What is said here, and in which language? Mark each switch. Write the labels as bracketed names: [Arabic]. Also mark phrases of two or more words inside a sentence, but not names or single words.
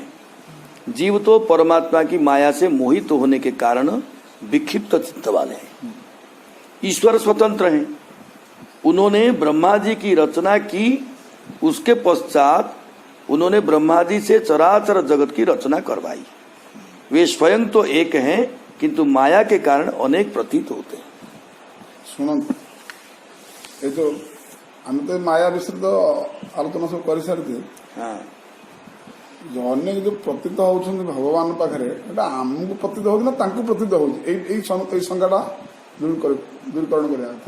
[Hindi] जीव तो परमात्मा की माया से मोहित होने के कारण विक्षिप्त चित्त वाले हैं, ईश्वर स्वतंत्र हैं। उन्होंने ब्रह्मा जी की रचना की, उसके पश्चात उन्होंने ब्रह्मा जी से चराचर जगत की रचना करवाई। वे स्वयं तो एक हैं, किंतु माया के कारण अनेक प्रतीत होते हैं। [Odia] ଶୁଣନ୍ତୁ, ଏ ଯୋଉ ଆମେ ତ ମାୟା ବିଷୟରେ ତ ଆଲୋଚନା ସବୁ କରିସାରିଛେ। ଅନେକ ଯୋଉ ପ୍ରତୀତ ହଉଛନ୍ତି ଭଗବାନ ପାଖରେ, ଏଟା ଆମକୁ ପ୍ରତୀତ ହଉଛି ନା ତାଙ୍କୁ ପ୍ରତୀତ ହଉଛି? ଏଇ ସଂଜ୍ଞାଟା ଦୂରୀକରଣ କରିବା କଥା।